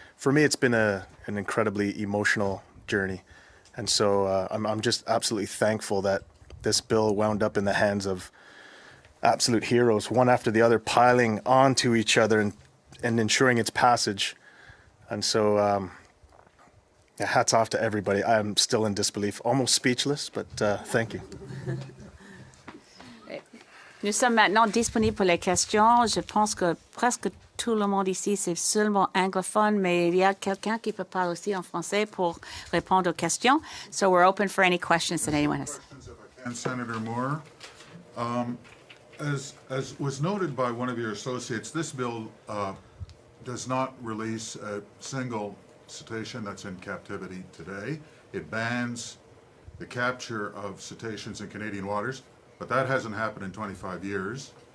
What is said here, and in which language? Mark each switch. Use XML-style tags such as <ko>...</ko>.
<en>For me, it's been an incredibly emotional journey, and so I'm just absolutely thankful that this bill wound up in the hands of absolute heroes, one after the other, piling onto each other and ensuring its passage. And so hats off to everybody. I'm still in disbelief, almost speechless, but thank you.</en> <fr>Nous sommes maintenant disponibles pour les questions. Je pense que presque tout le monde ici, c'est seulement anglophone, mais il y a quelqu'un qui peut parler aussi en français pour répondre aux questions.</fr> <en>So we're open for any questions that anyone has. And Senator Moore, as was noted by one of your associates, this bill does not release a single cetacean that's in captivity today. It bans the capture of cetaceans in Canadian waters, but that hasn't happened in 25 years.</en>